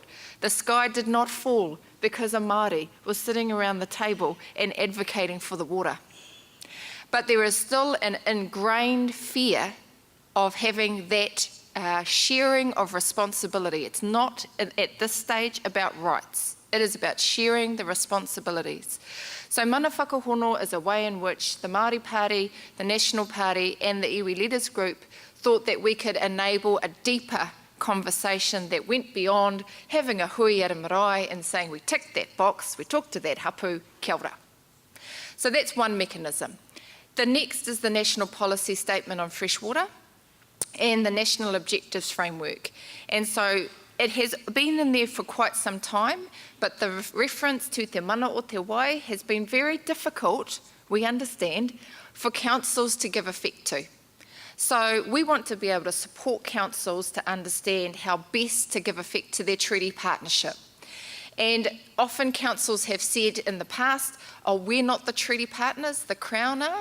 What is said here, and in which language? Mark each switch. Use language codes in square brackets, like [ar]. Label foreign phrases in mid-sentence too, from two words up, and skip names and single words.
[en] The sky did not fall because a Māori was sitting around the table and advocating for the water. But there is still an ingrained fear of having that sharing of responsibility. It's not at this stage about rights. It is about sharing the responsibilities. So mana whakahono is a way in which the Māori Party, the National Party and the iwi Leaders Group thought that we could enable a deeper conversation that went beyond having a hui at a marae and saying we ticked that box, we talked to that hapu, [mi] kia ora. [en] So that's one mechanism. The next is the National Policy Statement on Freshwater and the National Objectives Framework. And so it has been in there for quite some time, but the reference to [mi] te mana o te wai [en] has been very difficult, we understand, for councils to give effect to. So we want to be able to support councils to understand how best to give effect to their treaty partnership. And often councils have said in the past, oh, we're not the treaty partners, the Crown are.